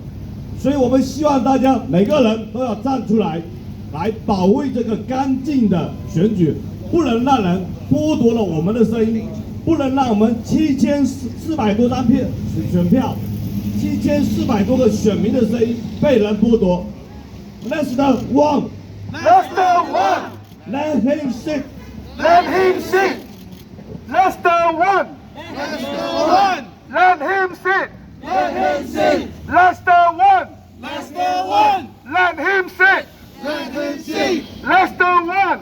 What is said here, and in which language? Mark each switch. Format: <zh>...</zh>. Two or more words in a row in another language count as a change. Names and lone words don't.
<zh>所以我们希望大家每个人都要站出来，来保卫这个干净的选举，不能让人剥夺了我们的声音，不能让我们7400多张选票，7400多个选民的声音被人剥夺。Lester won.</zh> <en>Lester won! Let him sit. Let him sit! Lester won! Lester won! Let him sit! Let him sit! Lester won! Lester won! Let him sit! Let him sit! Lester won!</en>